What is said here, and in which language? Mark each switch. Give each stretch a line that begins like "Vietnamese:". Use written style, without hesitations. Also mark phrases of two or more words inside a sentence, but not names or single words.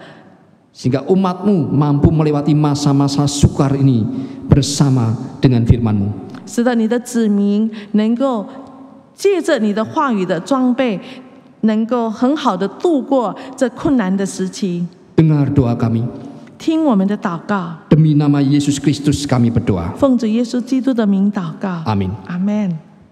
Indonesian: Sehingga umat-Mu mampu melewati masa-masa sukar ini bersama dengan firman-Mu.
Chinese: 使得你的子民能够借着你的话语的装备，能够很好的度过这困难的时期。
Indonesian: Dengar doa kami.
Chinese: 听我们的祷告，
Indonesian: Demi nama Yesus Kristus kami berdoa.
Chinese: 奉主耶稣基督的名祷告。
Indonesian: Amin. Amen。